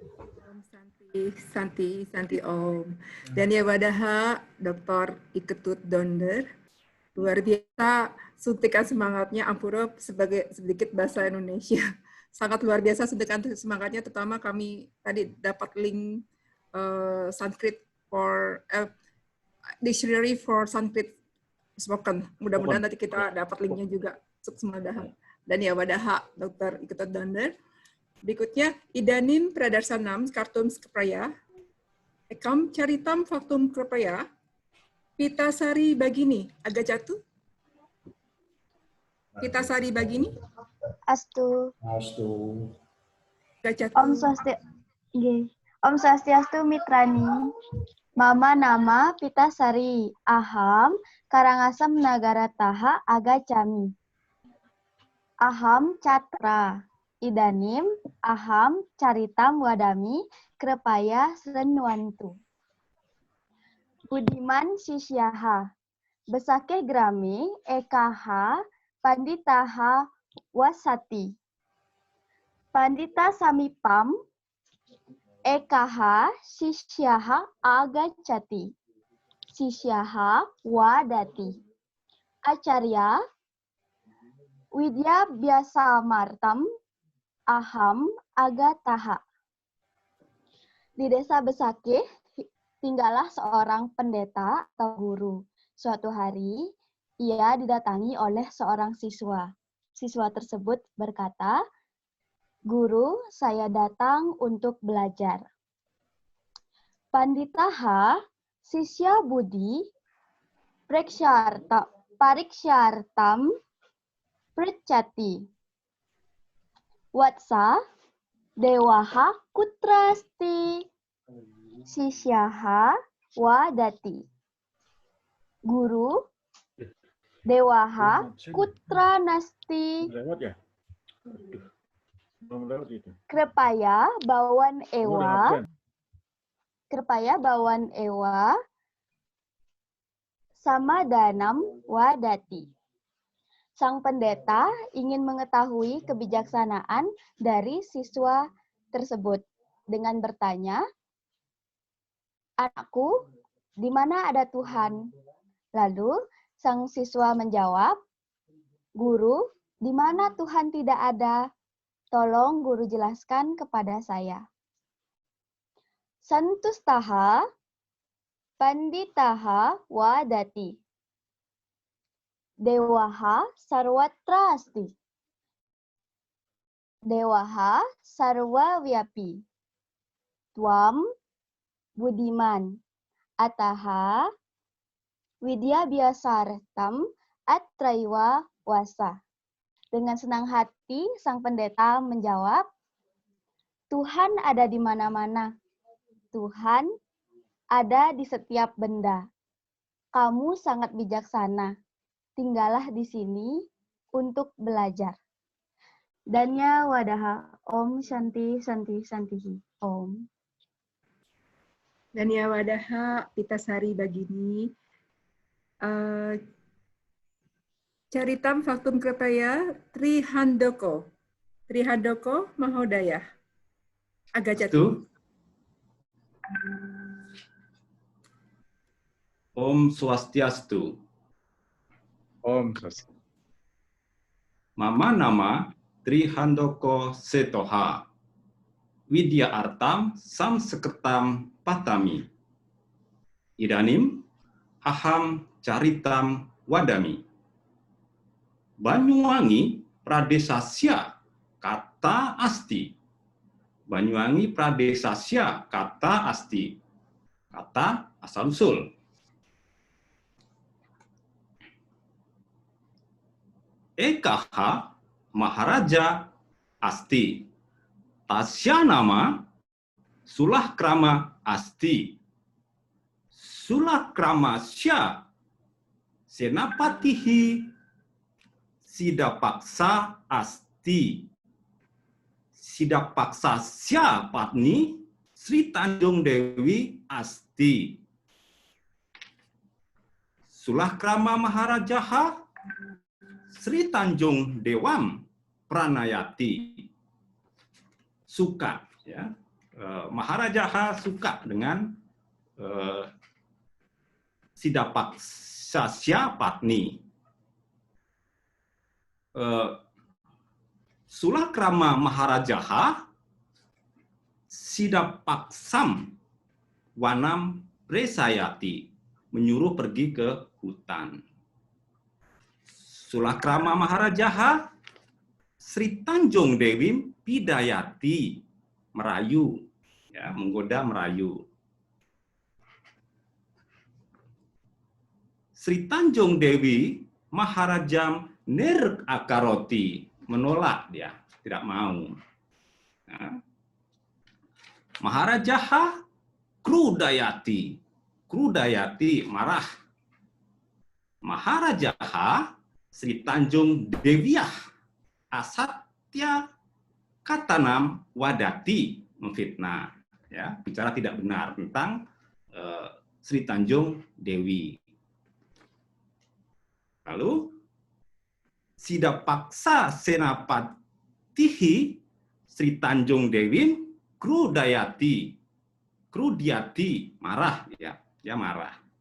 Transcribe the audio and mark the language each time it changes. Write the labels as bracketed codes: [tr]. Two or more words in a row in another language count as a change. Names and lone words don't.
[sa] Santi Om. Dan ya wadaha Dr. Iketut Donder. [id] Luar biasa suntikan semangatnya Ampura sebagai sedikit bahasa Indonesia. Sangat luar biasa suntikan semangatnya, terutama kami tadi dapat link [en] Sanskrit for dictionary for Sanskrit spoken. [id] Mudah-mudahan nanti kita dapat linknya juga. [sa] Suksmadaha. Dan ya wadaha Dr. Iketut Donder. [id] Berikutnya, [sa] Idanim Pradarsanam Kartum Skepraya, Ekam Caritam Faktum Krepaya, Pitasari Bagini, agak jatuh. Pitasari Bagini. Astu. Astu. Agak jatuh. Om Swastiastu Mitrani. Mama nama Pitasari. Aham Karangasem Nagara Taha Agacami. Aham Catra. Idanim, aham, caritam, wadami, krepaya, senwantu. Budiman sisyaha, besake grami, ekaha, panditaha, wasati. Pandita samipam, ekaha, sisyaha, agacati. Sisyaha, wadati. Acarya, widya biasa martam, aham agataha. [id] Di desa Besakih, tinggallah seorang pendeta atau guru. Suatu hari, ia didatangi oleh seorang siswa. Siswa tersebut berkata, "Guru, saya datang untuk belajar." Panditaha, sisya budi, parikshartam, pricati. Watsa, dewaha kutrasti, sisyaha wadati. Guru, dewaha kutra nasti, krepaya bawan ewa, sama danam wadati. Sang pendeta ingin mengetahui kebijaksanaan dari siswa tersebut dengan bertanya, "Anakku, di mana ada Tuhan?" Lalu sang siswa menjawab, "Guru, di mana Tuhan tidak ada? Tolong guru jelaskan kepada saya." [sa] Santustaha, panditaha wadati. Dewaha sarwatrasti. Dewaha sarwaviapi. Tuam budiman. Ataha widya biasartam atraiwa wasa. [id] Dengan senang hati, sang pendeta menjawab, "Tuhan ada di mana-mana. Tuhan ada di setiap benda. Kamu sangat bijaksana. Tinggallah di sini untuk belajar." [sa] Danya wadaha. Om Shanti Shanti Shantihi. Om. Danya wadaha Pitasari Bagini. Caritam Faktum Krepaya Trihandoko. Trihandoko Mahodaya. Agak jatuh. Om Swastiastu. Om Swastiastu. Mama nama Trihandoko Setoha. Widya Artam Samsekertam Patami. Idanim Aham Caritam Wadami. Banyuwangi Pradesasya kata asti. Banyuwangi Pradesasya kata asti. [id] Kata asal usul. [sa] Ekaha Maharaja asti. Tasya nama Sulah krama asti. Sulah krama sya Senapatihi Sidapaksa asti. Sidapaksa sya patni Sri Tanjung Dewi asti. Sulah krama Maharajaha Sri Tanjung Dewam Pranayati. [id] Suka, ya. Maharajaha suka dengan [sa] Siddhapaksasya Patni. Sulakrama Maharajaha Siddhapaksam Wanam Presayati, [id] menyuruh pergi ke hutan. [sa] Sulakrama Maharajaha Sri Tanjung Dewi Pidayati, [id] merayu, ya, menggoda merayu. [sa] Sri Tanjung Dewi Maharajam Nirakaroti, [id] menolak, dia tidak mau. Ya. [sa] Maharajaha Krudayati, Krudayati marah. Maharajaha Sri Tanjung Dewiah Asatya Katanam Wadati, [id] memfitnah, ya, bicara tidak benar tentang Sri Tanjung Dewi. [sa] Lalu Siddhapaksa Senapatihi Sri Tanjung Dewi Krudayati, Krudiati, [id] marah, ya, dia marah.